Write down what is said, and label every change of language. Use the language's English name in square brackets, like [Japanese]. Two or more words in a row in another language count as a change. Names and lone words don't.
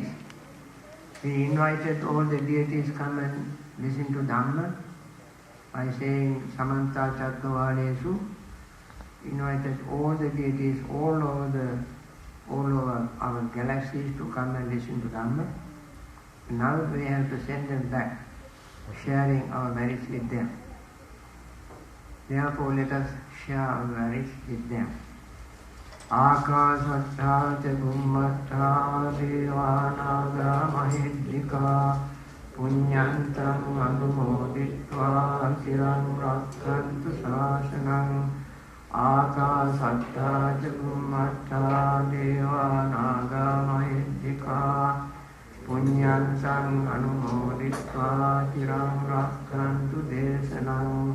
[English] We invited all the deities come and listen to Dhamma by saying [Pali] Samanta Chattavalesu, [English] invited all the deities all over our galaxies to come and listen to Dhamma. Now we have to send them back, sharing our merits with them. Therefore, let us share our merits with them. [Pali] Akasattha ca bhummattha devanaga mahidrika punyantam anumoditva ciram rakkhantu sāsanam. Akasattha ca bhummattha devanaga mahidrika punyantam anumoditva ciram rakkhantu desanam.